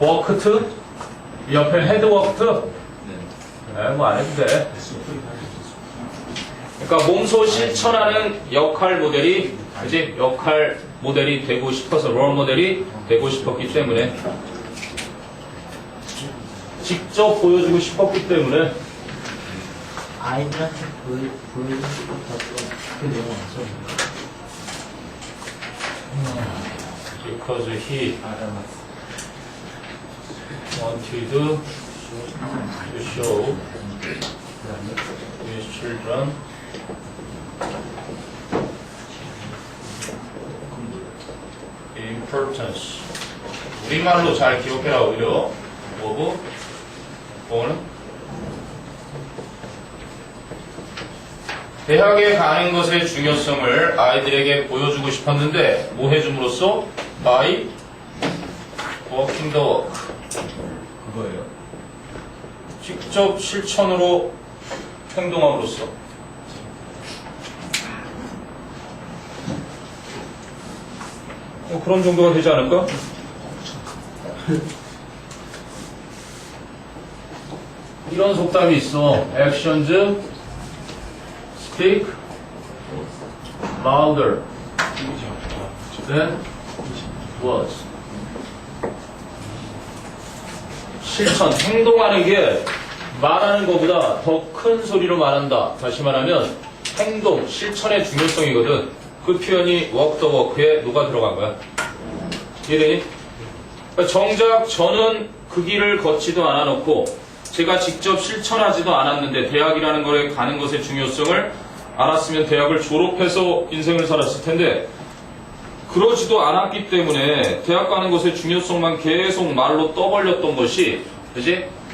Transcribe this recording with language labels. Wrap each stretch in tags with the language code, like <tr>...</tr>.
<en>walked</en> <ko>옆에</ko> <en>had walked</en> <ko>네. 뭐 안 해도 돼. 그러니까 몸소 실천하는 역할 모델이 그지? 역할 모델이 되고 싶어서 롤 모델이 되고 싶었기 때문에 직접 보여주고 싶었기 때문에 아이들한테 보여주고 싶었던 그 내용 맞죠?</ko> <en>because he</en> <ko>알아봤어.</ko> <en>wanted to show</en> <ko>그다음에</ko> <en>his children importance.</en> <ko>우리말로 잘 기억해라 오히려. 뭐고? 뭐는? 대학에 가는 것의 중요성을 아이들에게 보여주고 싶었는데 뭐 해줌으로써?</ko> <en>by walking the walk.</en> <ko>그거예요. 직접 실천으로 행동함으로써. 그런 정도가 되지 않을까? 이런 속담이 있어.</ko> <en>Actions speak louder than words.</en> <ko>실천, 행동하는 게 말하는 것보다 더 큰 소리로 말한다. 다시 말하면 행동, 실천의 중요성이거든. 그 표현이</ko> <en>walk the walk</en> <ko>에 누가 들어간 거야? 이해되니? 그러니까 정작 저는 그 길을 걷지도 않아놓고 제가 직접 실천하지도 않았는데 대학이라는 거에 가는 것의 중요성을 알았으면 대학을 졸업해서 인생을 살았을 텐데 그러지도 않았기 때문에 대학 가는 것의 중요성만 계속 말로 떠벌렸던 것이 그지?</ko>